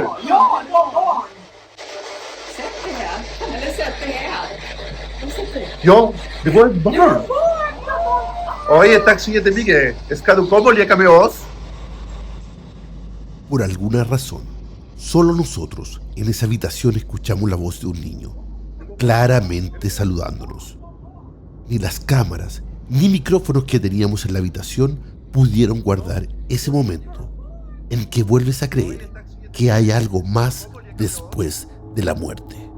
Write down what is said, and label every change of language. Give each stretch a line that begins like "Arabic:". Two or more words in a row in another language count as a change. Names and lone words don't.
Swedish: Ja, det var barn! Sätt det här. Eller sätt det här. Ja, det var ett barn. Oye, tack så jättemycket. Ska du komma och leka med oss?
Spanish: Por alguna razón, solo nosotros en esa habitación escuchamos la voz de un niño, claramente saludándonos. Ni las cámaras ni micrófonos que teníamos en la habitación pudieron guardar ese momento en que vuelves a creer que hay algo más después de la muerte.